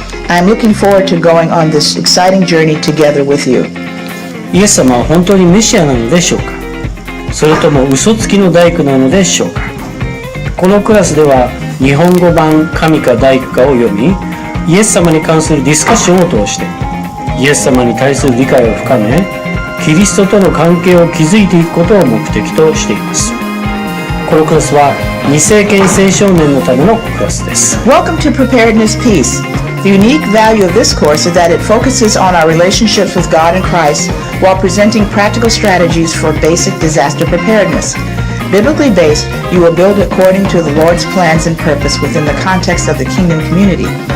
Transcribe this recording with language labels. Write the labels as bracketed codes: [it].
[en] I'm looking forward to going on this exciting journey together with you. [ja] イエス様は本当にメシアなのでしょうか？それとも嘘つきの大工なのでしょうか？このクラスでは日本語版神か大工かを読み、イエス様に関するディスカッションを通してイエス様に対する理解を深め、キリストとの関係を築いていくことを目的としています。このクラスは二世紀青少年のためのクラスです。 [en] Welcome to Preparedness Peace. The unique value of this course is that it focuses on our relationships with God and Christ while presenting practical strategies for basic disaster preparedness. Biblically based, you will build according to the Lord's plans and purpose within the context of the kingdom community.